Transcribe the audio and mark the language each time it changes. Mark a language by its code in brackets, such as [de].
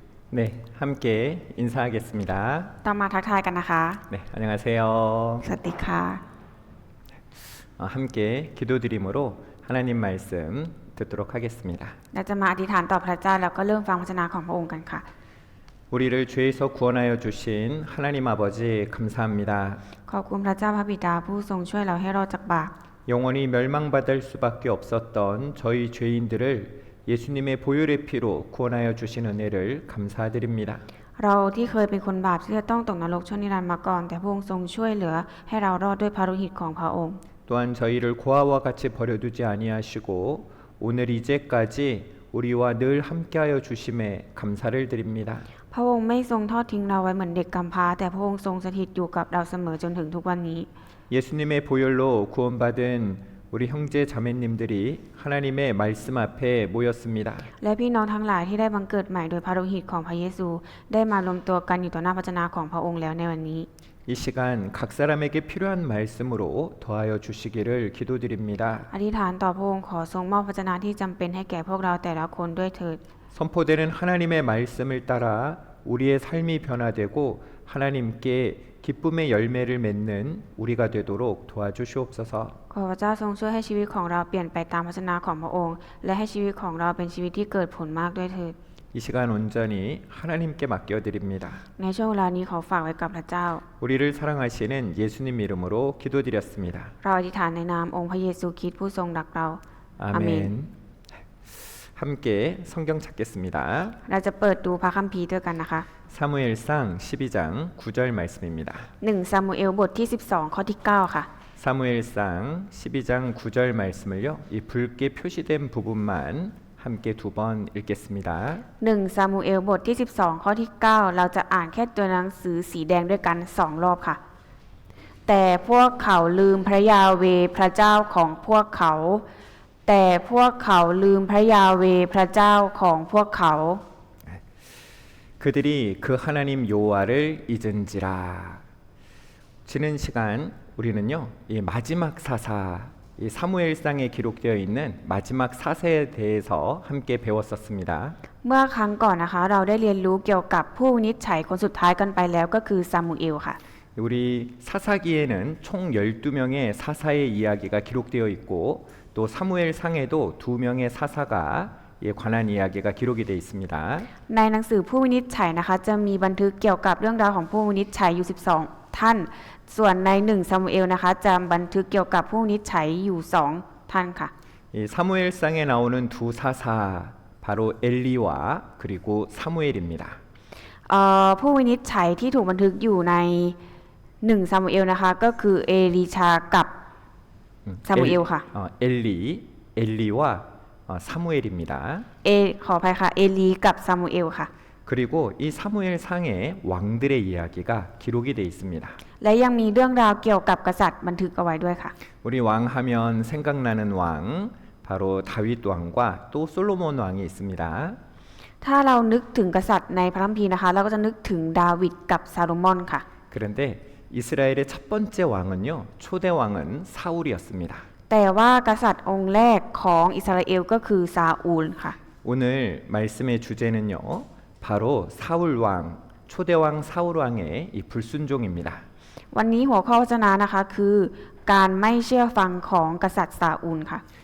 [ko] 네, 함께 인사하겠습니다. [th] ต้องมาทักทายกันนะคะ [ko] 네, 안녕하세요. [th] สวัสดีค่ะ [ko] 함께 기도드림으로 하나님 말씀 듣도록 하겠습니다. [th] เราจะมาอธิษฐานต่อพระเจ้าแล้วก็เริ่มฟังพระวจนะของพระองค์กันค่ะ [ko] 우리를 죄에서 구원하여 주신 하나님 아버지 감사합니다. [th] ขอบคุณพระเจ้าพระบิดาผู้ทรงช่วยเราให้รอดจากบาป [ko] 영원히 멸망받을 수밖에 없었던 저희 죄인들을 예수님의 보혈의 피로 구원하여 주신 은혜를 감사드립니다. [th] เราที่เคยเป็นคนบาปที่จะต้องตกนรกชั่วนิรันดร์มาก่อนแต่พระองค์ทรงช่วยเหลือให้เรารอดด้วยพระโลหิตของพระองค์ [ko] 또한 저희를 고아와 같이 버려두지 아니하시고 오늘 이제까지 우리와 늘 함께하여 주심에 감사를 드립니다. [th] พระองค์ไม่ทรงทอดทิ้งเราไว้เหมือนเด็กกำพร้าแต่พระองค์ทรงสถิตอยู่กับเราเสมอจนถึงทุกวันนี้ [ko] 예수님의 보혈로 구원받은 우리 형제 자매님들이 하나님의 말씀 앞에 모였습니다. [th] และพี่น้องทั้งหลายที่ได้บังเกิดใหม่โดยพระโลหิตของพระเยซูได้มารวมตัวกันอยู่ต่อหน้าพระวจนะของพระองค์แล้วในวันนี้ [ko] 이 시간 각 사람에게 필요한 말씀으로 더하여 주시기를 기도드립니다. [th] อธิษฐานต่อพระองค์ขอทรงมอบพระวจนะที่จำเป็นให้แก่พวกเราแต่ละคนด้วยเถิด [ko] 선포되는 하나님의 말씀을 따라 우리의 삶이 변화되고 하나님께 기쁨의 열매를 맺는 우리가 되도록 도와주시옵소서. [th] ขอพระเจ้าทรงช่วยให้ชีวิตของเราเปลี่ยนไปตามพระวจนะของพระองค์และให้ชีวิตของเราเป็นชีวิตที่เกิดผลมากด้วยเถิด [ko] 이 시간 온전히 하나님께 맡겨드립니다. [th] ในช่วงเวลานี้ขอฝากไว้กับพระเจ้า [ko] 우리를 사랑하시는 예수님 이름으로 기도드렸습니다. [th] เราอธิษฐานในนามองค์พระเยซูคริสต์ผู้ทรงรักเรา [ko] 아멘. 함께 성경 찾겠습니다. [th] เราจะเปิดดูพระคัมภีร์ด้วยกันนะคะ [ko] 사무엘상 12장 9절 말씀입니다. [th] 1 ซามูเอลบทที่ 12 ข้อที่ 9 ค่ะ [ko] 사무엘상 12장 9절 말씀을요. 이 붉게 표시된 부분만 함께 두 번 읽겠습니다. [th] 1 ซามูเอลบทที่ 12 ข้อที่ 9 เราจะอ่านแค่ตัวหนังสือสีแดงด้วยกัน2รอบค่ะ แต่พวกเขาลืมพระยาเวห์พระเจ้าของพวกเขา แต่พวกเขาลืมพระยาเวห์พระเจ้าของพวกเขา [ko] 그들이 그 하나님 여호와를 잊은지라. 지난 시간 우리는요. 이 마지막 사사 이 사무엘상에 기록되어 있는 마지막 사세에 대해서 함께 배웠었습니다. [th] เมื่อครั้งก่อนนะคะเราได้เรียนรู้เกี่ยวกับผู้วินิจฉัยคนสุดท้ายกันไปแล้วก็คือซามูเอลค่ะ [ko] 우리 사사기에는 총 12명의 사사의 이야기가 기록되어 있고 또 사무엘상에도 2명의 사사가 관한 이야기가 기록이 되어 있습니다. [th] ในหนังสือผู้วินิจฉัยนะคะจะมีบันทึกเกี่ยวกับเรื่องราวของผู้วินิจฉัยอยู่12ท่านส่วนใน1ซามูเอลนะคะจะบันทึกเกี่ยวกับผู้วินิจฉัยอยู่2ท่านค่ะ [ko] 이 사무엘상에 나오는 두 사사 바로 엘리와 그리고 사무엘입니다. [th] ผู้วินิจฉัยที่ถูกบันทึกอยู่ใน1ซามูเอลนะคะก็คือเอลีชากับซามูเอลค่ะ [ko] 엘리와 사무엘입니다. [th] ขออภัยค่ะเอลีกับซามูเอลค่ะ [ko] 그리고 이 사무엘상에 왕들의 이야기가 기록이 되어 있습니다. [th] และยังมีเรื่องราวเกี่ยวกับกษัตริย์บันทึกเอาไว้ด้วยค่ะ [ko] 우리 왕하면 생각나는 왕 바로 다윗 왕과 또 솔로몬 왕이 있습니다. [th] ถ้าเรานึกถึงกษัตริย์ในพระคัมภีร์นะคะเราก็จะนึกถึงดาวิดกับซาโลมอนค่ะ [ko] 그런데 이스라엘의 첫 번째 왕은요. 초대 왕은 사울이었습니다. [th] แต่ว่ากษัตริย์องค์แรกของอิสราเอลก็คือซาอูลค่ะ [ko] 오늘 말씀의 주제는요. 바로 사울 왕, 초대 왕 사울 왕의 이 불순종입니다. [th] วันนี้หัวข้อวจนะนะคะคือการไม่เชื่อฟังของกษัตริย์ซาอูลค่ะ